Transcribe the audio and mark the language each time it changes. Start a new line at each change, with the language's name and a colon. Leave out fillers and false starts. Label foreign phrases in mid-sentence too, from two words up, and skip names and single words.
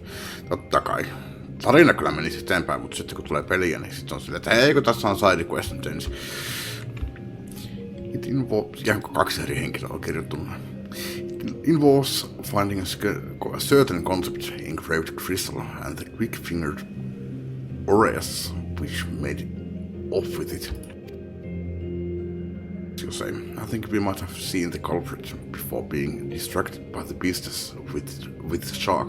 Finnish: Totta kai. Tarina kyllä menisi eteenpäin, mutta sitten kun tulee peliä, niin sitten on silleen, että hei, kun tässä on
English: side quest
Finnish: nyt ensin.
English: It involves,
Finnish: ihan kuin 2 eri henkilöä on kirjoittunut.
English: It involves finding a certain concept engraved crystal and the quick-fingered Oreas which made off with it. I think we might have seen the culprit before being distracted by the business with Shark.